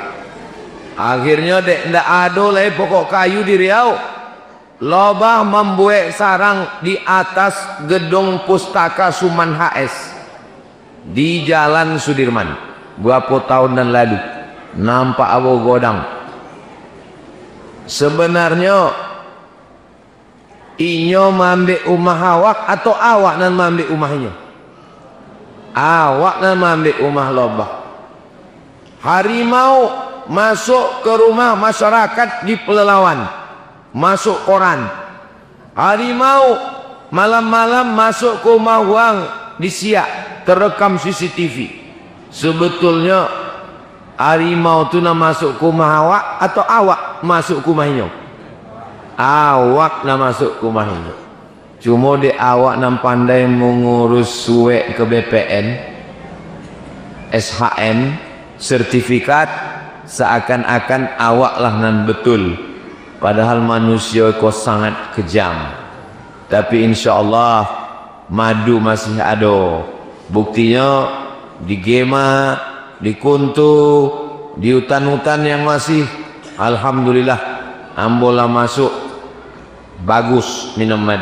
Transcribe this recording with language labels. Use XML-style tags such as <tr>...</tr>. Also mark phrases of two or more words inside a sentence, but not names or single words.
<ms>Akhirnya tidak ada lagi pokok kayu di Riau. Lebah membuat sarang di atas gedung pustaka Suman HS di Jalan Sudirman. Berapa tahun dan lalu nampak abu godang.</ms> <min>Sebenarnya inyo mambe umah awak atau awak nan mambe umahnya? Awak nan mambe umah lebah.</min> <ms>Harimau masuk ke rumah masyarakat di Pelelawan, masuk koran. Harimau malam-malam masuk ke rumah wang di Siak, terekam CCTV. Sebetulnya harimau tu nak masuk ke rumah awak atau awak masuk ke rumahnya? Awak nak masuk ke rumahnya. Cuma di awak nak pandai mengurus suek ke BPN, SHM, sertifikat, seakan-akan awak lah nan betul. Padahal manusia kau sangat kejam. Tapi</ms> <ar>insya Allah</ar> <ms>madu masih ada. Buktinya di Gema, di Kuntu, di hutan-hutan yang masih, alhamdulillah, ambo lah masuk bagus minum madu.</ms>